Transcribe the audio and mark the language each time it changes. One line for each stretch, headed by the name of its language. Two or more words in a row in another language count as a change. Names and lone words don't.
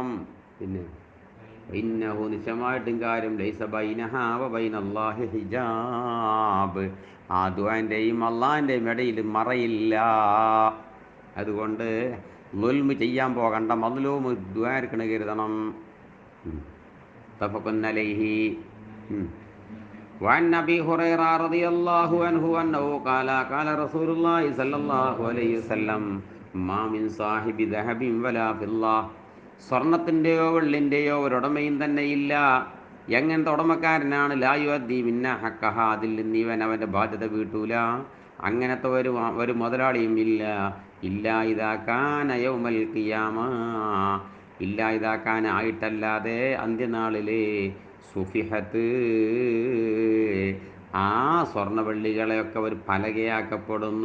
Malayalam: പിന്നെ ഇന്നഹു, നിശ്ചയമായിട്ടും കാര്യം,
Arabic: ليس بينها وبين الله حجاب,
Malayalam: ആ ദുആൻ്റെയും അള്ളാഹിൻ്റെയും ഇടയിൽ മറയില്ല. അതുകൊണ്ട് ദുൽമ് ചെയ്യാൻ പോകണ്ട, മദ്ലൂം ദുആ എടുക്കണ കരുതണം.
Arabic: متفق عليه. وعن أبي هريرة رضي الله عنه أنه قال قال رسول الله صلى الله عليه وسلم ما من صاحب ذهب ولا فضة,
Malayalam: സ്വർണത്തിൻ്റെയോ വെള്ളിൻ്റെയോ ഒരുടമയും തന്നെ ഇല്ല. എങ്ങനത്തെ ഉടമക്കാരനാണ്?
Arabic: لا يؤدي منها حقها,
Malayalam: അതിൽ നിന്ന് ഇവൻ അവൻ്റെ ബാധ്യത വീട്ടൂല. അങ്ങനത്തെ ഒരു മുതലാളിയും ഇല്ല.
Arabic: إلا إذا كان يوم القيامة, إلا إذا كان,
Malayalam: ആയിട്ടല്ലാതെ അന്ത്യനാളിലെ, സുഫിഹത്ത്, ആ സ്വർണ്ണവെള്ളികളെയൊക്കെ ഒരു പലകയാക്കപ്പെടുന്നു.